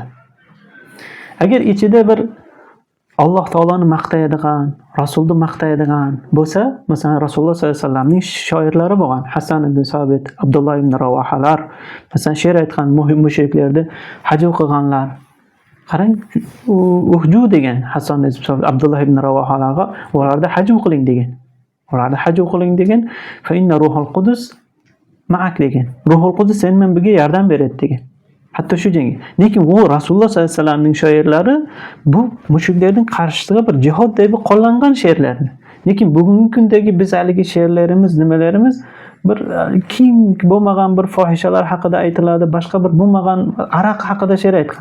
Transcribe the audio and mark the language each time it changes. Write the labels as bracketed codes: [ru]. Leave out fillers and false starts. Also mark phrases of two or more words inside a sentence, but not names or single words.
[uz] Agar ichida bir Alloh taoloni maqtaydigan, Rasulni maqtaydigan bo'lsa, masalan Rasululloh [ar] صلى الله عليه وسلم [uz] shoirlari bo'lgan, Hasan ibn Sabit, Abdulloh ibn Ravohalar, masalan she'r aytgan mushriklarda hajv qilganlar. Qarang, uhju degan Hasan ibn Sabit, Abdulloh ibn Ravohalarga ularda hajv qiling degan. [ar] فإن روح القدس معك degan. [uz] Ruhul qudus sen men birga yordam beradi degan. Hatto shu jengi. Lekin u Rasululloh [ar] صلى الله عليه وسلم [uz] shoirlari bu mushriklarning qarshisiga bir jihod deb qo'llangan she'rlarni. Lekin bugungi kundagi biz haligi she'rlarimiz, nimalarimiz bir keng bo'lmagan bir fohishalar haqida aytiladi, boshqa bir bo'lmagan aroq haqida she'r aytgan.